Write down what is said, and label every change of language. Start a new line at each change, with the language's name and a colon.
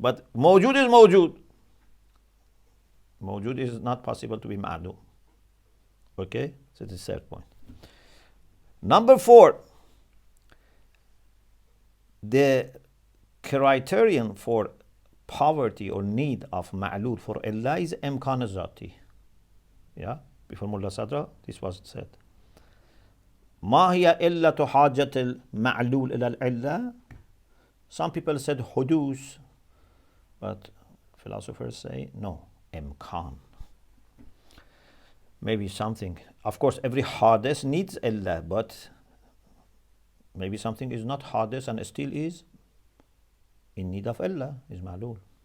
English: But موجود is موجود. موجود is not possible to be معدوم. Okay? So this is the third point. Number 4. The criterion for poverty or need of ma'lul for Allah is imkan zati. Yeah? Before Mulla Sadra, this was said.
Arabic: ما هي إلة حاجة المعلول إلى العلة?
English: Some people said حدوث, but philosophers say no, imkan. Maybe something. Of course, every hadith needs illah, but maybe something is not hadith and still is in need of illah, is ma'lul.